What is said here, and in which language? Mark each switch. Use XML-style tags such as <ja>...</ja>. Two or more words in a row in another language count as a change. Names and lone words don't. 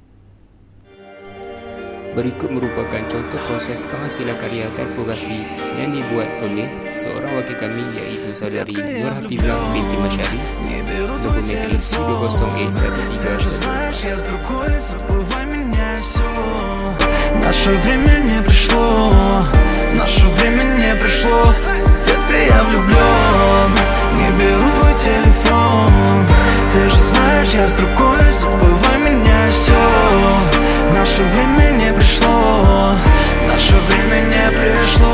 <ms>Berikut merupakan contoh proses penghasilan karya typografi yang dibuat oleh seorang wakil kami iaitu saudari Nur Hafizah binti Masyari, nombor matrik C20A1314.</ms> <ru>Наше время не пришло, наше время не пришло. Детка, я влюблен, не беру твой телефон. Ты же знаешь, я с другой, забывай меня и все. Наше время не пришло, наше время не пришло.</ru>